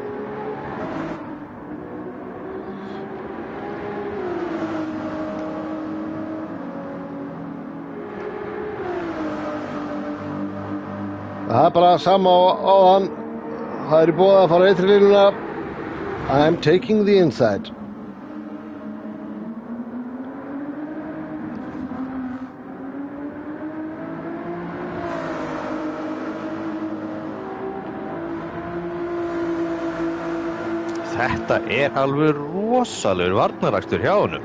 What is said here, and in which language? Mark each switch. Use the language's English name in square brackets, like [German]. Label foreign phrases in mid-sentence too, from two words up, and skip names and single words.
[Icelandic] Það er bara sama á hann. Það er í boði að fara ytri línuna. [English] I'm taking the inside. [Icelandic] Þetta er alveg rosalegur varnarakstur hjá honum.